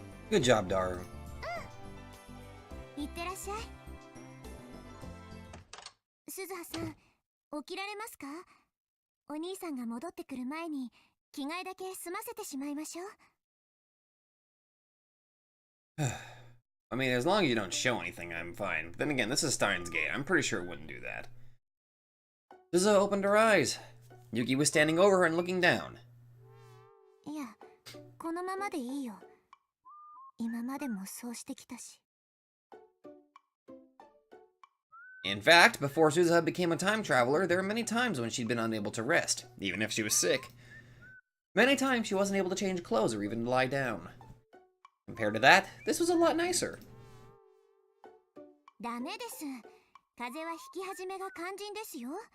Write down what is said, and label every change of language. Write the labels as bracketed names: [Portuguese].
[English] Good job, Daru. [Japanese] いってらっしゃい。鈴葉さん、起きられますか？お兄さんが戻ってくる前に着替えだけ済ませてしまいましょう。 [English] I mean, as long as you don't show anything, I'm fine. Then again, this is Steins Gate. I'm pretty sure it wouldn't do that. Suzuha opened her eyes. Yuki was standing over her and looking down. [Japanese] いや、このままでいいよ。今までもそうしてきたし。 [English] In fact, before Suzuha became a time traveler, there were many times when she'd been unable to rest, even if she was sick. Many times she wasn't able to change clothes or even lie down. Compared to that, this was a lot nicer. [Japanese] ダメです。風邪は引き始めが肝心ですよ。